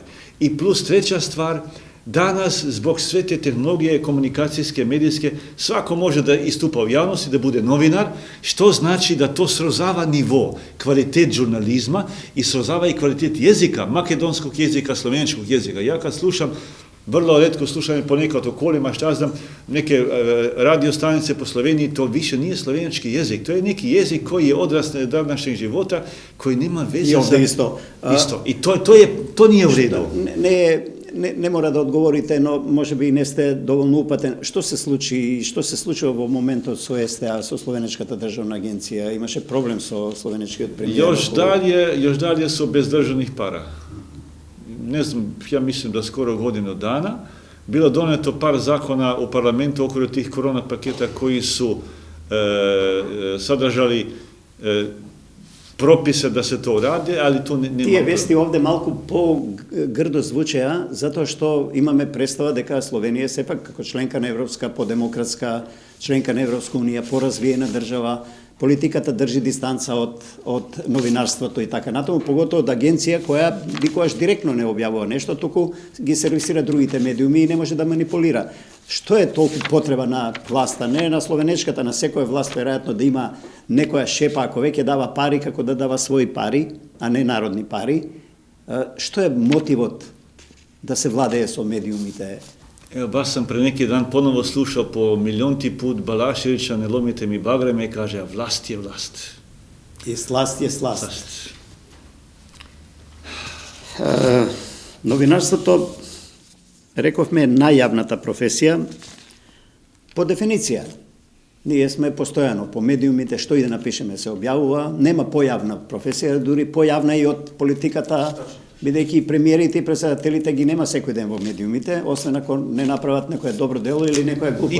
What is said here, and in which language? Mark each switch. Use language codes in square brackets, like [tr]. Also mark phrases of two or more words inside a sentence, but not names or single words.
[sr] I plus treća stvar, danas, zbog sve te tehnologije, komunikacijske, medijske, svako može da istupa u javnosti, da bude novinar, što znači da to srozava nivo, kvalitet žurnalizma i srozava i kvalitet jezika, makedonskog jezika, slovenskog jezika. Ja kad slušam, vrlo retko slušam ponekad o kolima, šta znam, neke radio stanice po Sloveniji, to više nije slovenjački jezik, to je neki jezik koji je odraz današnjeg života, koji nema veze sa... Isto. I to nije u redu. [mk] Не мора да одговорите, но може би не сте доволно упатен. Што се случува во моментот со СТА, со Словенечката државна агенција? Имаше проблем со словенечкиот премиер? [sr] Još dalje su bez državnih para. Ne znam, ja mislim da skoro godinu dana. Bilo doneto par zakona u parlamentu okolo tih korona paketa koji su sadržali прописа да се тоа ради, али тоа не [mk] Тие вести овде малку по-грдо звучеа, затоа што имаме представа дека Словенија сепак како членка на Европска, подемократска, членка на Европска унија, поразвиена држава, политиката држи дистанца од новинарството и така натаму, поготово од агенција која никогаш директно не објавува нешто, туку ги сервисира другите медиуми и не може да манипулира. Што е толку потреба на власта, не на словенечката, на секоја власт, веројатно да има некоја шепа, ако веќе дава пари, како да дава своји пари, а не народни пари. Што е мотивот да се владее со медиумите? [sr] Evo, baš sam pre neki dan ponovo slušao po milionti put Balaševića, ne lomite mi bagreme, i kaže, a vlast je vlast. I slast je slast. [mk] Новинарството, рековме, најавната професија, по дефиниција. Ние сме постојано по медиумите, што и да напишеме се објавува, нема појавна професија, дури појавна и од политиката, бидејќи премиерите и председателите ги нема секој ден во медиумите, освен ако не направат некоја добро дело или некоја глупост.